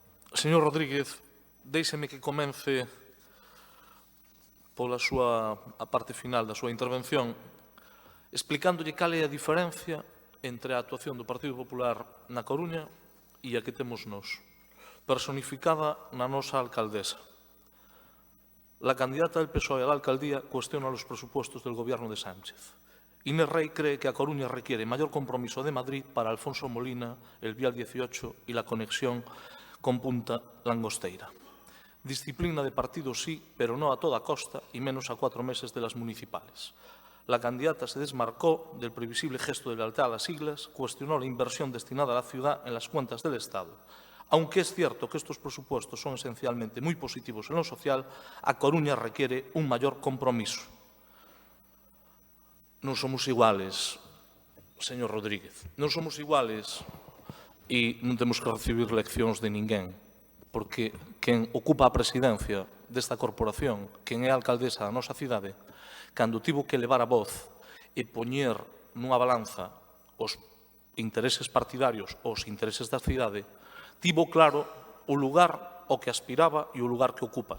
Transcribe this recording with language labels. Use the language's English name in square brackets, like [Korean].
[Galician] Señor Rodríguez, déixeme que comence pola súa a parte final da súa intervención explicándolle cal é a diferencia entre a actuación do Partido Popular na Coruña e a que temos nós, personificada na nosa alcaldesa. [Spanish] La candidata del PSOE a la alcaldía cuestiona los presupuestos del gobierno de Sánchez. Inés Rey cree que A Coruña requiere mayor compromiso de Madrid para Alfonso Molina, el Vial 18 y la conexión con Punta Langosteira. Disciplina de partido sí, pero no a toda costa y menos a 4 meses de las municipales. La candidata se desmarcó del previsible gesto de lealtad a las siglas, cuestionó la inversión destinada a la ciudad en las cuentas del Estado. Aunque es cierto que estos presupuestos son esencialmente muy positivos en lo social, A Coruña requiere un mayor compromiso. [Galician] Non somos iguales, señor Rodríguez. Non somos iguales e non temos que recibir leccións de ninguén, porque quen ocupa a presidencia desta corporación, quen é a alcaldesa da nosa cidade, cando tivo que levar a voz e poñer nunha balanza os intereses partidarios ou os intereses da cidade, tivo claro o lugar ao que aspiraba e o lugar que ocupa.